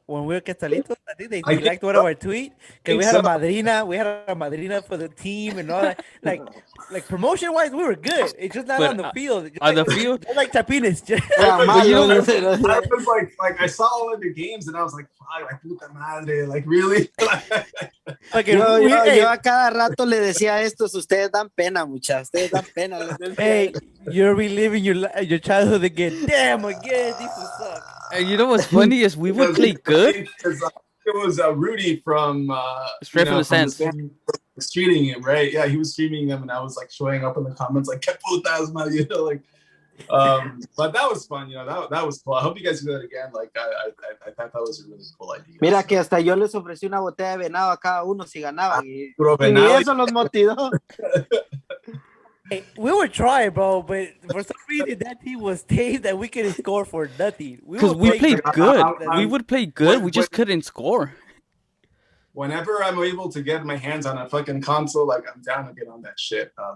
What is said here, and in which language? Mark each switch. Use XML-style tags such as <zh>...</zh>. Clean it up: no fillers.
<en>When we were Quetzalitos, I think they liked one of our tweets. Because we had a madrina for the team and all that. Like promotion wise, we were good. It's just not on the field. On the field, like Chapines. I was like, I saw all of your games, and I was like,</en> <es>puta madre,</es> <en>like, really?</en> <es>Yo a cada rato le decía estos, ustedes dan pena, muchachos, ustedes dan pena.</es> <en>Hey, you're reliving your childhood again. Damn, again, these will suck. And you know what's funny is we would play good. It was Rudy from Straight from the Sands. Streaming him, right? Yeah, he was streaming him, and I was like showing up in the comments like,</en> <es>"Que putas,</es> <en>man," you know, like. But that was fun, you know. That was cool. I hope you guys do that again. Like, I thought that was a really cool idea.</en> <es>Mira que hasta yo les ofrecí una botella de venado a cada uno si ganaban, y eso los motivó.</es> <en>Hey, we were trying, bro, but for some reason that team was taped that we couldn't score for nothing. Because we played good. We would play good. We just couldn't score. Whenever I'm able to get my hands on a fucking console, like, I'm down to get on that shit.</en>